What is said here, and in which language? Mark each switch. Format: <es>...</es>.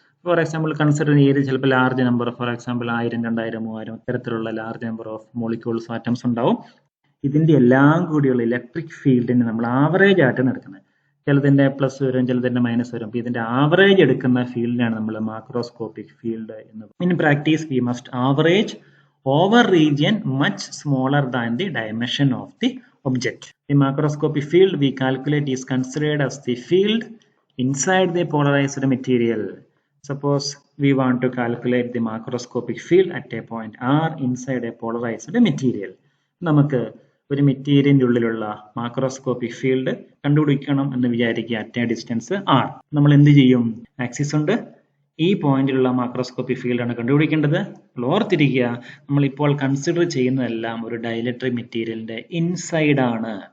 <en>for example</en> <ml>consider ചെയ്യുന്ന area ചിലപ്പോൾ large number, for example 1000, 2000, 3000 ഇത്തരത്തിലുള്ള large number of molecules atoms ഉണ്ടാവും. ഇതിൻ്റെ എല്ലാം കൂടിയുള്ള ഇലക്ട്രിക് ഫീൽഡിനെ നമ്മൾ ആവറേജ് ആയിട്ടാണ് എടുക്കുന്നത്. ചിലതിൻ്റെ പ്ലസ് വരും, ചിലതിൻ്റെ മൈനസ് വരും. അപ്പോൾ ഇതിൻ്റെ ആവറേജ് എടുക്കുന്ന ഫീൽഡിനാണ് നമ്മൾ മാക്രോസ്കോപ്പിക് ഫീൽഡ് എന്ന്.</ml> <en>In practice we must average over region much smaller than the dimension of the object. The macroscopic field we calculate is considered as the field inside the polarized material. Suppose we want to calculate the macroscopic field at a point R inside a polarized material.</en> <ml>നമുക്ക് ഒരു മെറ്റീരിയലിൻ്റെ ഉള്ളിലുള്ള macroscopic field കണ്ടുപിടിക്കണം എന്ന് വിചാരിക്കുക.</ml> <en>At a distance R.</en> <ml>നമ്മൾ എന്ത് ചെയ്യും? ആക്സിസ് ഉണ്ട്, ഈ പോയിന്റിലുള്ള മാക്രോസ്കോപ്പിക് ഫീൽഡാണ് കണ്ടുപിടിക്കേണ്ടത്. ഓർത്തിരിക്കുക, നമ്മളിപ്പോൾ കൺസിഡർ ചെയ്യുന്നതെല്ലാം ഒരു ഡൈലക്ട്രിക് മെറ്റീരിയലിന്റെ ഇൻസൈഡ് ആണ്.</ml>